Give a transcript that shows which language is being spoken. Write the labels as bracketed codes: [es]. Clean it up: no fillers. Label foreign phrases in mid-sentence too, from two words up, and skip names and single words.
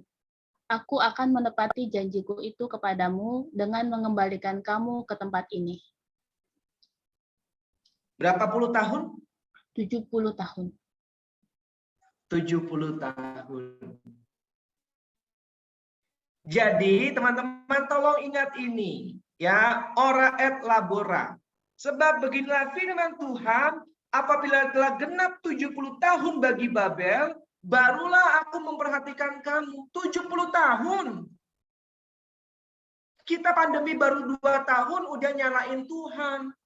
[id] Aku akan menepati janjiku itu kepadamu dengan mengembalikan kamu ke tempat ini. Berapa puluh tahun? 70 tahun. 70 tahun. Jadi teman-teman tolong ingat ini. Ya, [la] ora et labora. [id] Sebab beginilah firman Tuhan, apabila telah genap 70 tahun bagi Babel, barulah aku memperhatikan kamu. 70 tahun. Kita pandemi baru 2 tahun udah nyalain Tuhan.